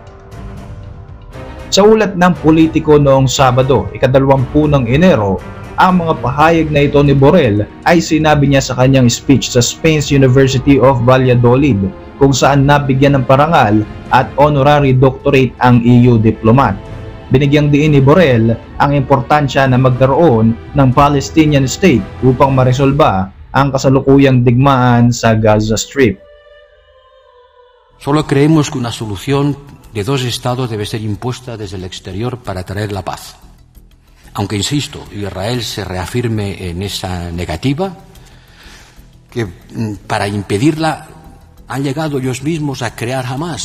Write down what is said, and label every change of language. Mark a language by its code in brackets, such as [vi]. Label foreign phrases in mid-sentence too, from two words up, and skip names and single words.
[tl] Sa ulat ng Politico noong Sabado, 20 ng Enero, ang mga pahayag na ito ni Borrell ay sinabi niya sa kanyang speech sa Spain's University of Valladolid kung saan nabigyan ng parangal at [en] honorary doctorate [tl] ang [en] EU diplomat. [tl] Binigyang diin ni Borrell ang importansya na magkaroon ng [en] Palestinian state [tl] upang maresolba ang kasalukuyang digmaan sa Gaza Strip. [es] Solo creemos que una solución de dos estados debe ser impuesta desde el exterior para traer la paz. Aunque, insisto, Israel se reafirme en esa negativa, que para impedirla han llegado ellos mismos a crear Hamas.